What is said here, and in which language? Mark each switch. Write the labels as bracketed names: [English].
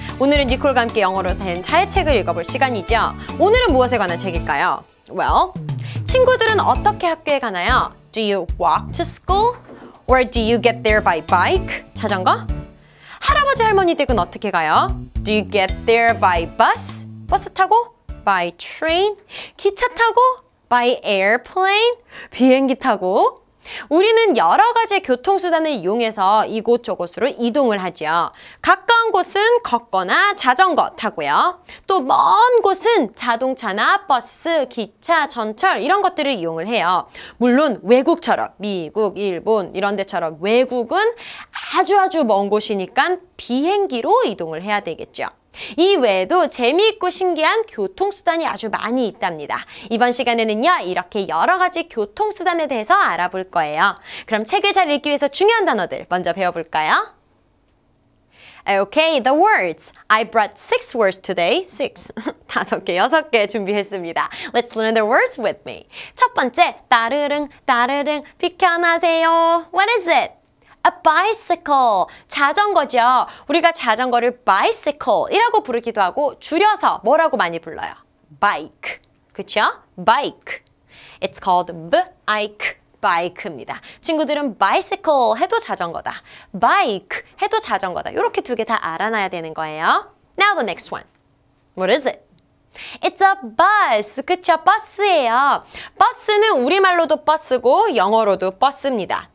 [Korean] 오늘은 니콜과 함께 영어로 된 사회책을 읽어볼 시간이죠. 오늘은 무엇에 관한 책일까요? Well, 친구들은 어떻게 학교에 가나요? [English] Do you walk to school? Or do you get there by bike? [Korean] 자전거? 할아버지 할머니 댁은 어떻게 가요? [English] Do you get there by bus? [Korean] 버스 타고? [English] By train? [Korean] 기차 타고? [English] By airplane? [Korean] 비행기 타고? 우리는 여러 가지 교통수단을 이용해서 이곳저곳으로 이동을 하죠. 가까운 곳은 걷거나 자전거 타고요. 또 먼 곳은 자동차나 버스, 기차, 전철 이런 것들을 이용을 해요. 물론 외국처럼 미국, 일본 이런 데처럼 외국은 아주 먼 곳이니까 비행기로 이동을 해야 되겠죠. 이 외에도 재미있고 신기한 교통수단이 아주 많이 있답니다. 이번 시간에는요, 이렇게 여러 가지 교통수단에 대해서 알아볼 거예요. 그럼 책을 잘 읽기 위해서 중요한 단어들 먼저 배워볼까요? [English] Okay, the words. I brought 6 words today. 6. [Korean] 5개, 6개 준비했습니다. [English] Let's learn the words with me. [Korean] 첫 번째, 따르릉, 따르릉, 비켜나세요. [English] What is it? A bicycle, [Korean] 자전거죠. 우리가 자전거를 bicycle이라고 부르기도 하고 줄여서 뭐라고 많이 불러요? [English] bike, [Korean] 그쵸? [English] bike. It's called bike, bike입니다. [Korean] 친구들은 bicycle 해도 자전거다. bike 해도 자전거다. 이렇게 두 개 다 알아놔야 되는 거예요. [English] Now the next one. What is it? It's a bus. [Korean] 그쵸? 버스예요. 버스는 우리말로도 버스고 영어로도 버스입니다.